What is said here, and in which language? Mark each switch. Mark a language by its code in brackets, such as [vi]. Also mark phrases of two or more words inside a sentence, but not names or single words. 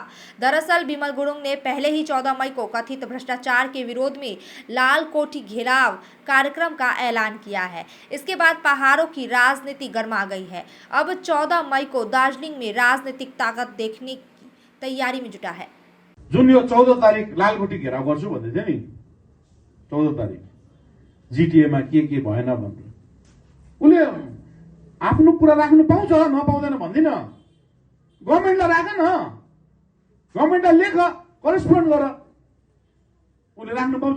[hi] दरअसल बिमल गुरुंग ने पहले ही 14 मई को कथित भ्रष्टाचार के विरोध में लाल कोठी घेराव कार्यक्रम का ऐलान किया है। इसके बाद पहाड़ों की राजनीति गर्मा गई है। अब 14 मई को दार्जिलिंग में राजनीतिक ताकत देखने की तैयारी में जुटा है। [ne] जुन यो 14 तारिक लालकोठी घेराव गर्छु भन्दै थियो नि, 14 तारिक GTA मा के भएन भन्दै उले आफ्नो कुरा राख्नु पाउँछ, नपाउँदैन भन्दिन। गभर्नमेन्टलाई राख न, गभर्नमेन्टलाई लेख, करेस्पोन्ड गर, उले राख्नु पाउँछ।